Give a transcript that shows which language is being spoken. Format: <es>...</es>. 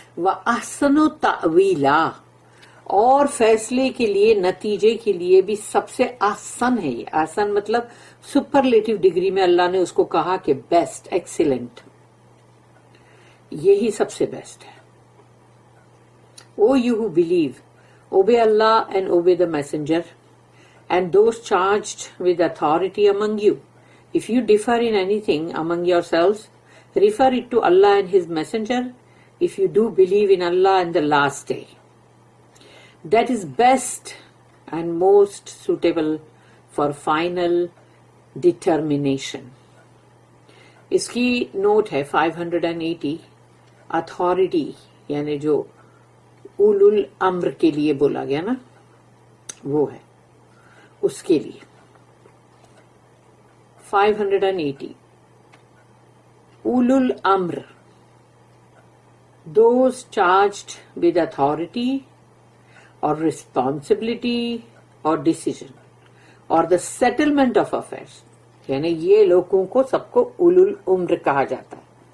<ar>وَأَحْسَنُ تَأْوِيلًا،</ar> <ur>اور فیصلے کے لیے، نتیجے کے لیے بھی سب سے آسان ہے یہ. آسان مطلب</ur> <en>superlative degree</en> <ur>میں اللہ نے اس کو کہا کہ بیسٹ، ایکسیلنٹ، یہی سب سے بیسٹ ہے.</ur> <en>O you who believe, obey Allah and obey the messenger and those charged with authority among you. If you differ in anything among yourselves, refer it to Allah and His messenger if you do believe in Allah and the last day. That is best and most suitable for final determination.</en> <ur>اس کی note ہے 580. Authority یعنی جو اولو الامر کے لیے بولا گیا نا، وہ ہے اس کے لیے 580. اولو الامر،</ur> <en>those charged with authority</en> <ur>اور ریسپانسبلٹی اور ڈیسیژن اور</ur> <en>the settlement of affairs,</en> <ur>یعنی یہ لوگوں کو سب کو اولو الامر کہا جاتا ہے.</ur>